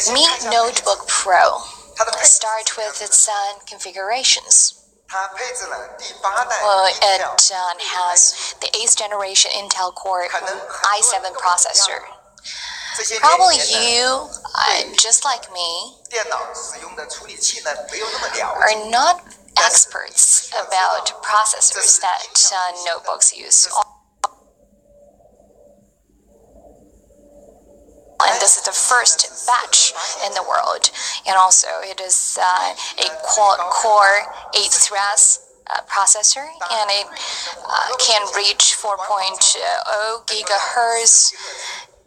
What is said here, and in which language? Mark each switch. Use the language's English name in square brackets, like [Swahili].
[English] Mi Notebook Pro. Start with its configurations. [Chinese] 它配置了第8代 [English] It has the 8th generation Intel Core i7 processor. Probably you, just like me, [Chinese] 电脑使用的处理器呢没有那么了 [English] are [Chinese] 解。 [English] not experts about processors that notebooks use. first batch in the world. And also it is a quad-core 8-thread processor, and it can reach 4.0 gigahertz.